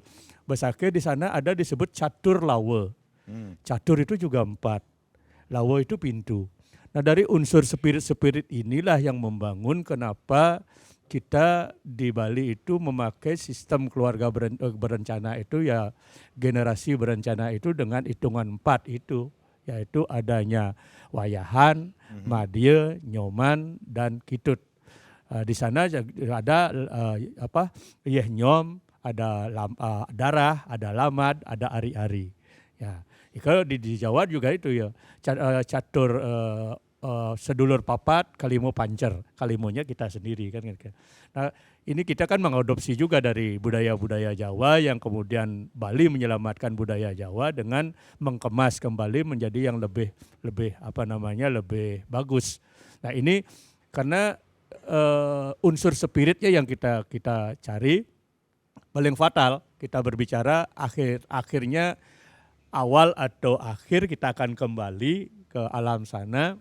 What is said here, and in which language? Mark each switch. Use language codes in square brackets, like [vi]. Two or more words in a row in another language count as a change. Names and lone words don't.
[id] Besakih di sana ada disebut catur lawe. Catur itu juga 4, lawa itu pintu. Nah dari unsur spirit inilah yang membangun kenapa kita di Bali itu memakai sistem keluarga berencana itu ya generasi berencana itu dengan hitungan 4 itu. Yaitu adanya wayahan, madie, nyoman, dan kitut. Di sana ada nyom, ada darah, ada lamad, ada ari-ari. Ya. Kalau di Jawa juga itu ya [jv] catur sedulur papat, kalimo pancer, [id] kalimonya kita sendiri kan. Nah ini kita kan mengadopsi juga dari budaya-budaya Jawa yang kemudian Bali menyelamatkan budaya Jawa dengan mengemas kembali menjadi yang lebih bagus. Nah ini karena unsur spiritnya yang kita cari paling fatal kita berbicara akhirnya awal atau akhir kita akan kembali ke alam sana.